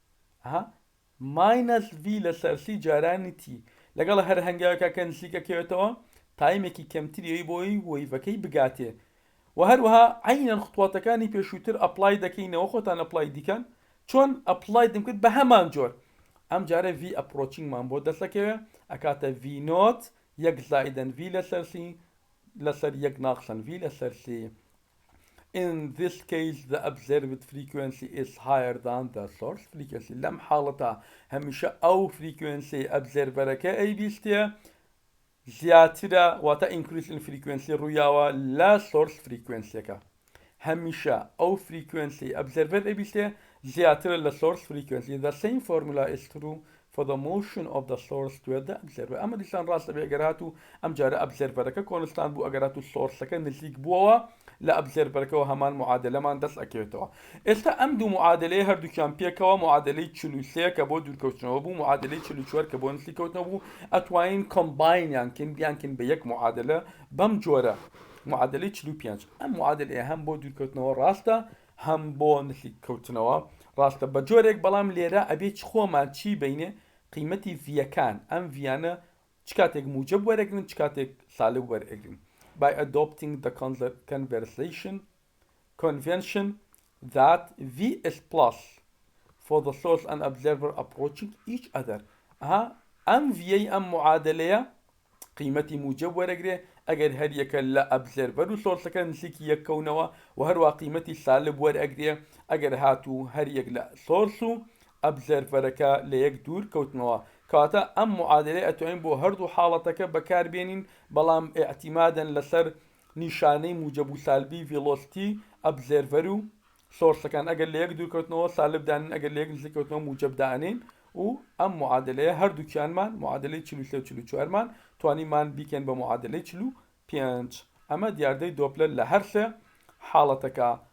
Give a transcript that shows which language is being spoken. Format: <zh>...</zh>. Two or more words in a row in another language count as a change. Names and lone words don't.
<ckb>ماینەس v لەسەر سی جارانی t لەگەڵ هەر هەنگاوێکە کە نزیکەکەوێتەوە تایمێکی کەمتری ئەوی بۆی وەیڤەکەی بگاتێ و هەروەها عینەن خوتواتەکانی پێشووتر ئەپلای دەکەینەوە خۆتان ئەپلای دیکەن چۆن ئەپلای دەمکرد بە هەمان جۆر ئەم جارە v ئەپرۆچینگمان بۆ دەسەکەوێ ئەکاتە v نۆت یەک زائدەن v لەسەر سی لەسەر یەک ناقسەن v لەسەر سی</ckb> <en>in this case the observed frequency is higher than the source frequency</en> <ckb>لەم حاڵەتە هەمیشە ئەو فریکوێنسی ئەبزێرڤەرەکە ئەیبیستێ زیاترە واتە ئینکریسن فریکوێنسی ڕوویاوە لە سۆرس فریکوێنسیەکە هەمیشە ئەو فریکوێنسی ئەبزێرڤەر ئەبیستێ زیاترە لە سۆرس فریکوێنسی</ckb> <en>the same formula is true for the motion of the source toward the observer.</en> <ckb>اما دیسان راست بي اگراتو ام جاره observer که کنستان بو اگراتو source که نزدیک بوا لا observer که همان معادله من دست اکیتوا. استا ام دو معادله هر دو کام پیکوا معادله 43 که بو دور کوتنو بو معادله 44 که بو نزدیک کوتنو بو اتواین combine یانکن به یک معادله بم جوره معادله 45 ام معادله هم بو دور کوتنو راستا هم بو نزدیک کوتنو ڕاستە بە جۆرێک بەڵام لێرە ئەبێ خۆمان چی بینێ قیمەتی ڤیەکان ئەم ڤیانە چ کاتێک موجب وەرەگرن چ کاتێک سالب وەرئەگرن</ckb> <en>by adopting the conversation convention that v is plus for the source and observer approaching each other</en> <ckb>ئەم ڤیەی ئەم معادلەیە قیمەتی موجب وەرەگرێ ئەگەر هەر یەکە لە ئەبزەرڤەر و سۆرسەکە نزیکی یەککەونەوە و هەروە قیمەتی سالب وەرئەگرێ ئەگەر هاتوو هەر یەک لە سۆرس و ئەبزەرڤەرەکە لە یەک دوور کەوتنەوە کەواتە ئەم معادلەی ئەتوانین بۆ هەردوو حاڵەتەکە بەکاربێنین بەڵام ئێعتیمادەن لەسەر نیشانەی موجب و سالبی ڤیلۆسیتی ئەبزەرڤەر و سۆرسەکان ئەگەر لە یەک دوور کەوتنەوە سالب دانین ئەگەر لە یەک نزیک کەوتنەوە موجب دانین و ئەم معادلەیە هەردووکیانمان معادلەی 43 و 44مان توانیمان بیکەن بە معادلەی 45 ئەمە دیاردەی دۆپلەر لە هەر سێ حاڵەتەکە.</ckb>